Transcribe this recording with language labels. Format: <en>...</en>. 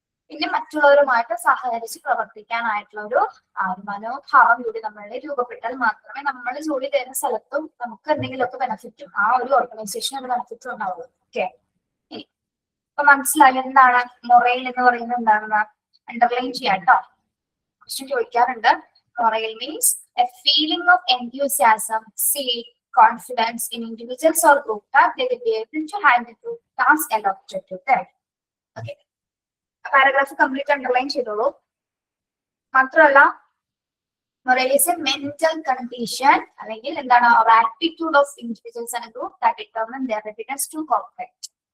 <ml>പിന്നെ മറ്റുള്ളവരുമായിട്ട് സഹകരിച്ച് പ്രവർത്തിക്കാനായിട്ടുള്ള ഒരു മനോഭാവം കൂടി നമ്മളിൽ രൂപപ്പെട്ടാൽ മാത്രമേ നമ്മൾ ജോലി ചെയ്യുന്ന സ്ഥലത്തും നമുക്ക് എന്തെങ്കിലുമൊക്കെ ബെനഫിറ്റും ആ ഒരു ഓർഗനൈസേഷൻ ഒരു ബെനഫിറ്റും ഉണ്ടാവുള്ളൂ. ഓക്കെ, ഇപ്പൊ മനസ്സിലായി എന്താണ് മൊറൈൽ എന്ന് പറയുന്നത്? എന്താണെന്ന് അണ്ടർലൈൻ ചെയ്യാം കേട്ടോ. ക്വസ്റ്റ്യൻ ചോദിക്കാറുണ്ട്.</ml> <en>Morale means a feeling of enthusiasm, zeal, confidence in individuals or group that they will be able to handle the task allotted to them. Okay.</en> <ml>Paragraph complete underline ചെയ്തോളൂ. മാത്രമല്ല</ml> <en>morale is a mental condition</en> <ml>അല്ലെങ്കിൽ എന്താണ്</ml> <en>Attitude of individuals and group that determine their readiness to cooperate.</en>